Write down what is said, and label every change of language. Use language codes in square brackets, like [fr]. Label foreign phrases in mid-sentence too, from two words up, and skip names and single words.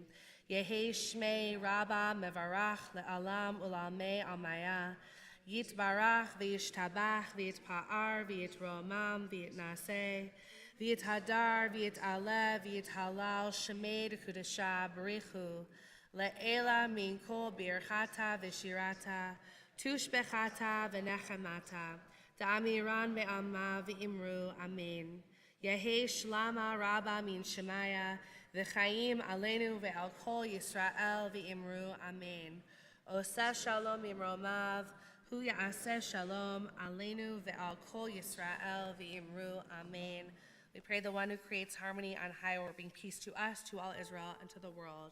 [arc] יהא שמה רבא מברך לעלם ולעלמי עלמיא, יתברך וישתבח ויתפאר ויתרומם ויתנשא, ויתהדר ויתעלה ויתהלל שמה דקודשא בריך הוא, לעלא מן כל ברכתא ושירתא, תשבחתא ונחמתא, דאמירן מעלמא ואמרו, אמן. יהא שלמא רבא מן שמיא, [he] וחיים עלינו ועל כל ישראל [arc] ואמרו, אמן. [he] עושה שלום במרומיו, הוא יעשה שלום עלינו ועל כל ישראל ואמרו, Amen. [en] We pray the one who creates harmony on high will bring peace to us, to all Israel, and to the world.